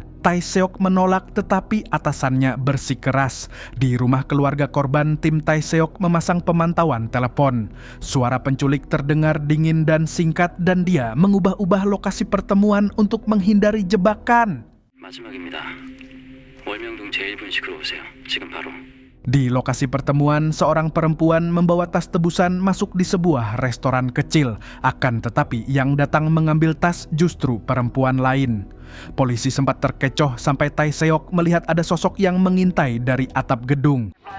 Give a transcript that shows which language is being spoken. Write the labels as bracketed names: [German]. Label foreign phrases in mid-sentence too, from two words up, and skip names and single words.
[Indonesian] Tae-seok menolak, tetapi atasannya bersikeras. Di rumah keluarga korban, tim Tae-seok memasang pemantauan telepon. Suara penculik terdengar dingin dan singkat, dan dia mengubah-ubah lokasi pertemuan untuk menghindari jebakan. [Korean] 마지막입니다. 월명동 제1분식으로 오세요. 지금 바로. [Indonesian] Di lokasi pertemuan, seorang perempuan membawa tas tebusan masuk di sebuah restoran kecil. Akan tetapi yang datang mengambil tas justru perempuan lain. Polisi sempat terkecoh sampai Tae-seok melihat ada sosok yang mengintai dari atap gedung.